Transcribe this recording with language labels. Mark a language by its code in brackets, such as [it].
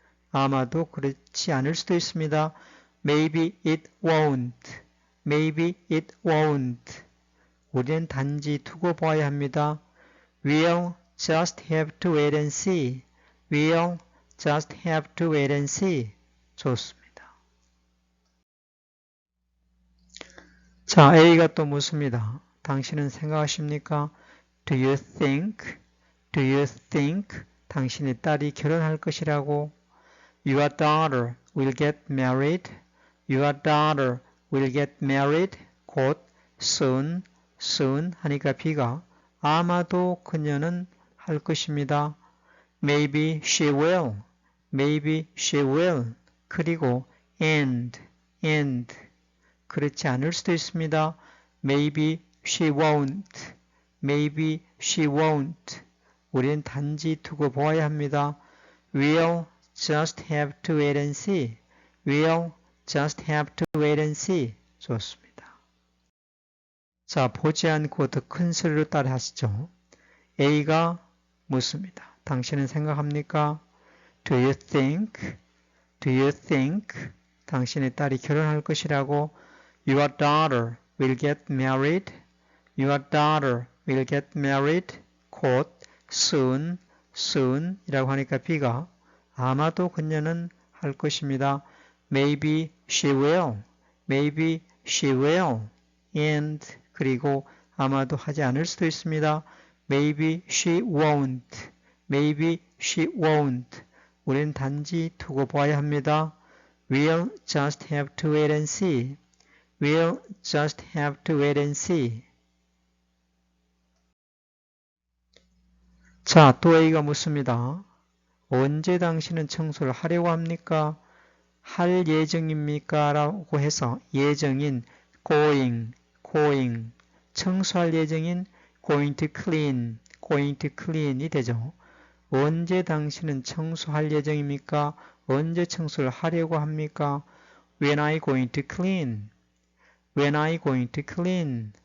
[ko] 아마도 그렇지 않을 수도 있습니다. [en] Maybe it won't. Maybe it won't. [ko] 우리는 단지 두고 봐야 합니다. [en] We'll just have to wait and see. We'll just have to wait and see. [ko] 좋습니다. 자, A가 또 묻습니다. 당신은 생각하십니까? [en] Do you think? Do you think? [ko] 당신의 딸이 결혼할 것이라고? [en] Your daughter will get married. Your daughter will get married. [ko] 곧 [en] soon, soon [ko] 하니까 B가 아마도 그녀는 할 것입니다. [en] Maybe she will. Maybe she will. [ko] 그리고 and. 그렇지 않을 수도 있습니다. [en] Maybe she won't. Maybe she won't. [ko] 우리는 단지 두고 보아야 합니다. [en] We'll just have to wait and see. We'll just have to wait and see. [ko] 좋습니다. 자, 보지 않고 더 큰 소리로 따라 하시죠. A가 묻습니다. 당신은 생각합니까? [en] Do you think? Do you think? [ko] 당신의 딸이 결혼할 것이라고? [en] Your daughter will get married. Your daughter will get married. [ko] 곧 [en] soon, soon [ko] 이라고 하니까 B가 아마도 그녀는 할 것입니다. [en] Maybe she will. Maybe she will. [ko] And 그리고 아마도 하지 않을 수도 있습니다. [en] Maybe she won't. Maybe she won't. [ko] 우린 단지 두고 봐야 합니다. [en] We'll just have to wait and see. We'll just have to wait and see. [ko] 자, 또 A가 묻습니다. 언제 당신은 청소를 하려고 합니까? 할 예정입니까? 라고 해서 예정인 going, 청소할 예정인 [en] going to clean [ko] 이 되죠. 언제 당신은 청소할 예정입니까? 언제 청소를 하려고 합니까? [en] When are you going to clean? When are you going to clean?